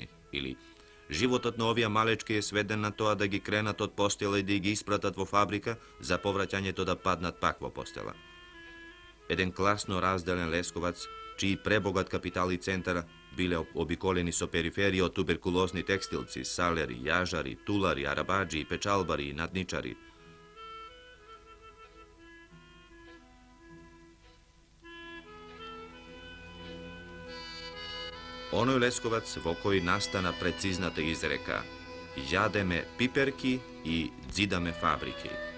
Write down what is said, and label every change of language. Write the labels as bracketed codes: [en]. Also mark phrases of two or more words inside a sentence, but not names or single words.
[mk] Или животот на овие малечки е сведен на тоа да ги кренат од постела и да ги испратат во фабрика за повраќањето да паднат пак во постела. Еден класно разделен Лесковац, чии пребогат капитал и центар биле обиколени со периферија од туберкулозни текстилци, салери, јажари, тулари, арабаджи, печалбари и надничари. Оној Лесковац во кој настана прецизната изрека «Јадеме пиперки и дзидаме фабрики».